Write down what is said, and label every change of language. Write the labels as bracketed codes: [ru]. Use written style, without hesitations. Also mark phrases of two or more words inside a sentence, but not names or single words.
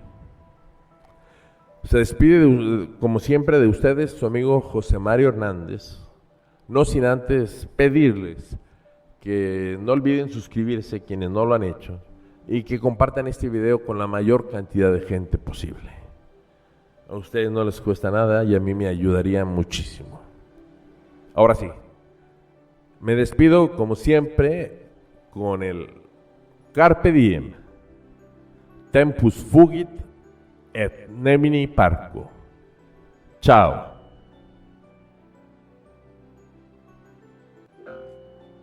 [es] Se despide, como siempre, de ustedes su amigo José Mario Hernández, no sin antes pedirles que no olviden suscribirse quienes no lo han hecho y que compartan este video con la mayor cantidad de gente posible. A ustedes no les cuesta nada y a mí me ayudaría muchísimo. Ahora sí, me despido como siempre con el [la] Carpe diem. Tempus fugit et nemini parco. [es] Chao.